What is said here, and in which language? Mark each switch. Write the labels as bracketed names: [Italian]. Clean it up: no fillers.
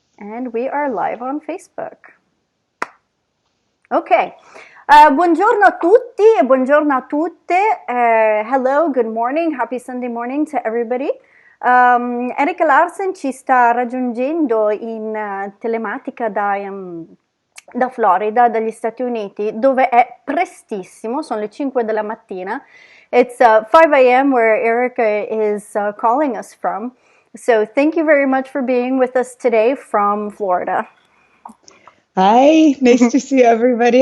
[English] And we are live on Facebook. [Italian] Ok, buongiorno a tutti e buongiorno a tutte. [English] Hello, good morning, happy Sunday morning to everybody. [Italian] Erika Larsen ci sta raggiungendo in telematica da Florida, dagli Stati Uniti, dove è prestissimo, sono le 5 della mattina. [English] It's 5 a.m. where Erika is calling us from. So thank you very much for being with us today from Florida. Hi, nice to see everybody.